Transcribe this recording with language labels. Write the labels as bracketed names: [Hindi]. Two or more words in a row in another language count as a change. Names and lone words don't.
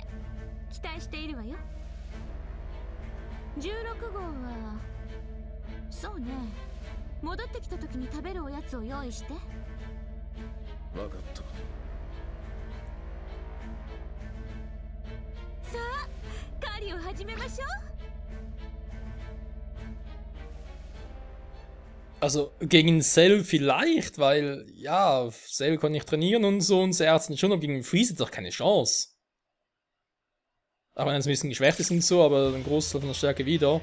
[Japanese] 期待しているわよ。16号はそうね。戻ってきた時に食べるおやつを用意して。分かった。さあ、狩りを始めましょう。 [German] Also gegen Cell vielleicht, weil, ja, Cell kann nicht trainieren und so und Ärzten schon, aber gegen Freeze hat doch keine Chance. Auch wenn es ein bisschen geschwächt ist und so, aber ein Großteil von der Stärke wieder.